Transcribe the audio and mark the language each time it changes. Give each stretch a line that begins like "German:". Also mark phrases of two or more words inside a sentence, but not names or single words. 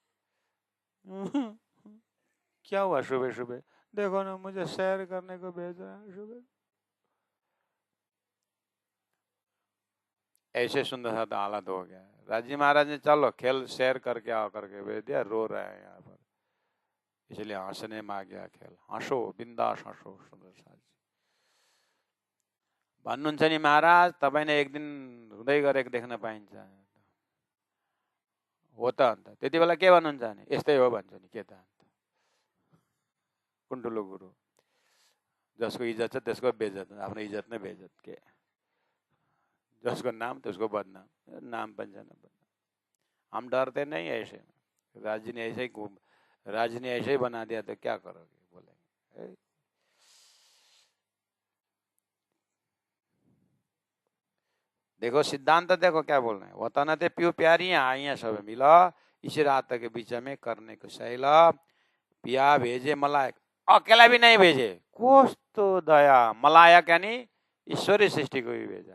Hindi: क्या हुआ सुबह सुबह, देखो ना मुझे सैर करने को भेजा है सुबह। ऐसे सुंदर सा हालत हो गया है। राजी महाराज ने चलो खेल सैर करके आओ करके भेज दिया, रो रहे हैं यहाँ पर, इसलिए हंसने में आ गया खेल, हंसो बिंदास हंसो सुंदर सा।
Nepali: भन्नुहुन्छ नि महाराज तपाईँले एक दिन हुँदै गरेको देख्न पाइन्छ हो त, अन्त त्यति बेला के भन्नुहुन्छ नि, यस्तै हो भन्छ नि, के त अन्त कुन ठुलो गुरु, जसको इज्जत छ त्यसको बेइज्जत, आफ्नो इज्जत नै बेइज्जत, के जसको नाम त्यसको बदनाम, नाम पनि छैन बदनाम।
Hindi: हम डरते नहीं ऐसे, राजी ने ऐसे ही राजी ने ऐसे ही बना दिया तो क्या करोगे, बोलेंगे। देखो सिद्धांत देखो क्या बोल रहे हैं, वतन थे प्यू प्यारियां आइया सब मिला, इसी रात के बीच में करने को शैला, पिया भेजे मलायक, अकेला भी नहीं भेजे, कुछ तो दया, मलायक यानी ईश्वरी सृष्टि को भी भेजा।